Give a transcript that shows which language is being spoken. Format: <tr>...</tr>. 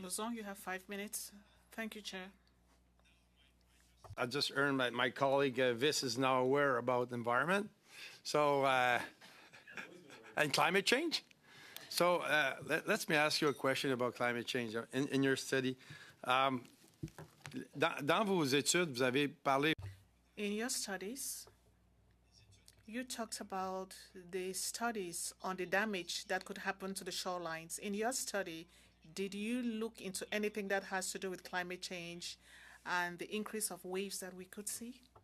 <en>Lauzon, you have 5 minutes. Thank you, Chair. I just earned my colleague Viss is now aware about the environment. So, and climate change. So let me ask you a question about climate change. In your study,</en> <fr>dans vos études, vous avez parlé.</fr> <en>In your studies, you talked about the studies on the damage that could happen to the shorelines. In your study, did you look into anything that has to do with climate change and the increase of waves that we could see?</en>